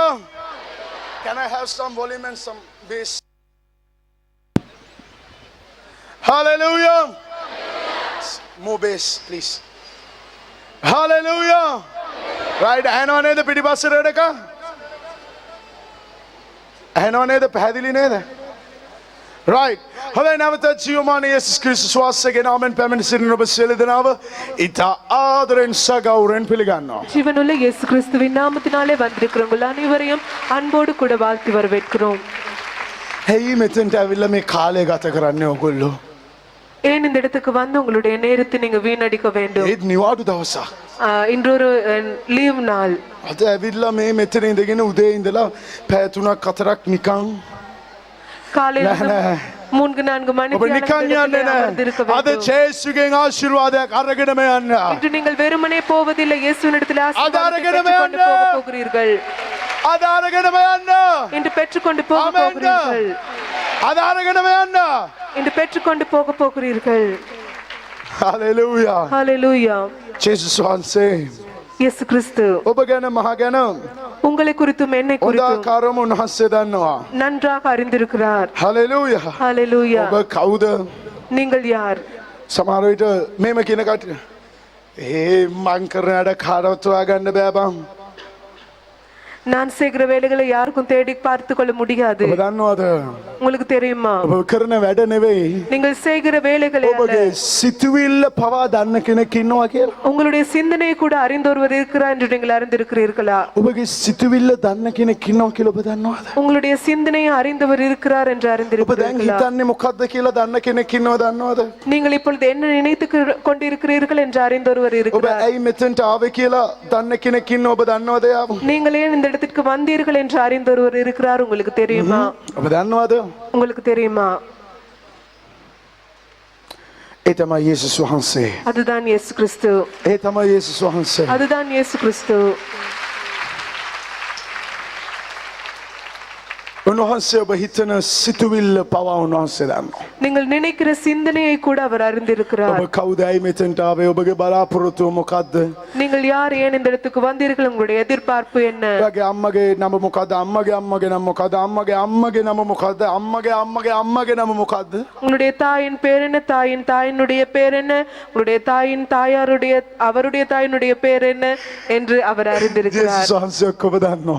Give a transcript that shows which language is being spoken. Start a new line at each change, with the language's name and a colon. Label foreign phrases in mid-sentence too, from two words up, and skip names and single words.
English: Can I have some volume and some bass? Hallelujah. More bass, please. Hallelujah. Right,
Sinhala: ඇහෙනව නේද පිටිපස්සට එක? ඇහෙනව නේද? පැහැදිලි නේද?
English: Right.
Sinhala: හොඳයි නැවත ජීවමාන යේසුස් ක්‍රිස්තුස් වහන්සේගේ නාමයෙන් පැමිණ සිටින ඔබ සියලු දෙනාව ඉතා ආදරෙන් සගෞරවයෙන් පිළිගන්නවා.
Tamil: ஜீவனுள்ள இயேசு கிறிஸ்துவின் நாமத்தினாலே வந்திருக்கிற உங்கள் அனைவரையும் அன்போடு கூட வாழ்த்தி வரவேற்கிறோம்.
Sinhala: ඇයි මෙතෙන්ට ඇවිල්ලා මේ කාලය ගත කරන්නේ ඔයගොල්ලෝ?
Tamil: ஏன் இந்த இடத்துக்கு வந்து உங்களுடைய நேரத்தை நீங்க வீணடிக்க வேண்டும்?
Sinhala: ඒත් නිවාඩු දවසක්.
Tamil: இன்றொரு லீவ் நாள்.
Sinhala: අද ඇවිල්ලා මේ මෙතන ඉඳගෙන උදේ ඉඳලා පැය 3ක් 4ක් නිකන්
Tamil: காலையில 3-4 மணி
Sinhala: ඔබ නිකන් යන්නේ නැහැ. අද ජේසුගෙන් ආශිර්වාදයක් අරගෙනම යන්න.
Tamil: இன்று நீங்கள் வெறுமனே போவதில்லை, இயேசுவினிடத்தில் ஆசீர்வாதத்தை பெற்றுக்கொண்டு போக போகிறீர்கள்.
Sinhala: අද අරගෙනම යන්න.
Tamil: இன்று பெற்றுக்கொண்டு போக போகிறீர்கள்.
Sinhala: අද අරගෙනම යන්න.
Tamil: இன்று பெற்றுக்கொண்டு போக போகிறீர்கள்.
Sinhala: හලෙලූයා.
Tamil: ஹalleluya.
Sinhala: ජේසුස් වහන්සේ
Tamil: இயேசு கிறிஸ்து
Sinhala: ඔබ ගැන මහ ගැන
Tamil: உங்களை குறித்தும் என்னை குறித்தும்
Sinhala: උදාකාරම උන්වහන්සේ දන්නවා.
Tamil: நன்றாக அறிந்திருக்கிறார்.
Sinhala: හලෙලූයා.
Tamil: ஹalleluya.
Sinhala: ඔබ කවුද?
Tamil: நீங்கள் யார்?
Sinhala: සමහර විට මේම කියන කට්ටිය මං කරන වැඩ කාටවත් හොයාගන්න බෑ බං.
Tamil: நான் செய்கிற வேலைகளை யாருக்கும் தேடி பார்த்து கொள்ள முடியாது.
Sinhala: ඔබ දන්නවද?
Tamil: உங்களுக்கு தெரியுமா?
Sinhala: ඔබ කරන වැඩ නෙවෙයි.
Tamil: நீங்கள் செய்கிற வேலைகளை அல்ல,
Sinhala: ඔබගේ සිතුවිල්ල පවා දන්න කෙනෙක් ඉන්නවා කියලා.
Tamil: உங்களுடைய சிந்தனையை கூட அறிந்தொருவர் இருக்கிறார் என்று நீங்கள் அறிந்திருக்கிறீர்களா?
Sinhala: ඔබගේ සිතුවිල්ල දන්න කෙනෙක් ඉන්නවා කියලා ඔබ දන්නවද?
Tamil: உங்களுடைய சிந்தனையை அறிந்தவர் இருக்கிறார் என்று
Sinhala: ඔබ දැන්
Tamil: அறிந்திருக்கிறீர்களா?
Sinhala: හිතන්නේ මොකද්ද කියලා දන්න කෙනෙක් ඉන්නව දන්නවද?
Tamil: நீங்கள் இப்பொழுது என்ன நினைத்து கொண்டிருக்கிறீர்கள் என்று அறிந்தொருவர்
Sinhala: ඔබ
Tamil: இருக்கிறார்.
Sinhala: ඇයි මෙතෙන්ට ආවේ කියලා දන්න කෙනෙක් ඉන්නව ඔබ දන්නවද යාව?
Tamil: நீங்கள் ஏன் இந்த இடத்திற்கு வந்தீர்கள் என்று அறிந்தொருவர் இருக்கிறார், உங்களுக்கு தெரியுமா?
Sinhala: ඔබ දන්නවද?
Tamil: உங்களுக்கு தெரியுமா?
Sinhala: ඒ තමයි යේසුස් වහන්සේ.
Tamil: அதுதான் இயேசு கிறிஸ்து.
Sinhala: ඒ තමයි යේසුස් වහන්සේ.
Tamil: அதுதான் இயேசு கிறிஸ்து.
Sinhala: උන්වහන්සේ ඔබ හිතන සිතුවිල්ල පවා උන්වහන්සේ දන්නවා.
Tamil: நீங்கள் நினைக்கிற சிந்தனையை கூட அவர் அறிந்திருக்கிறார்.
Sinhala: ඔබ කවුද ඇයි මෙතෙන්ට ආවේ? ඔබගේ බලාපොරොත්තුව මොකද්ද?
Tamil: நீங்கள் யார், ஏன் இந்த இடத்துக்கு வந்தீர்கள், உங்களுடைய எதிர்பார்ப்பு என்ன?
Sinhala: ඔයාගේ අම්මගේ නම මොකද්ද? අම්මගේ අම්මගේ නම මොකද්ද? අම්මගේ අම්මගේ නම මොකද්ද? අම්මගේ අම්මගේ අම්මගේ නම මොකද්ද?
Tamil: உங்களுடைய தாயின் பேர் என்ன? தாயின் தாயினுடைய பேர் என்ன? உங்களுடைய தாயின் தாயாருடைய அவருடைய தாயினுடைய பேர் என்ன என்று அவர் அறிந்திருக்கிறார்.
Sinhala: ජේසුස් වහන්සේ ඔක්කොම දන්නවා.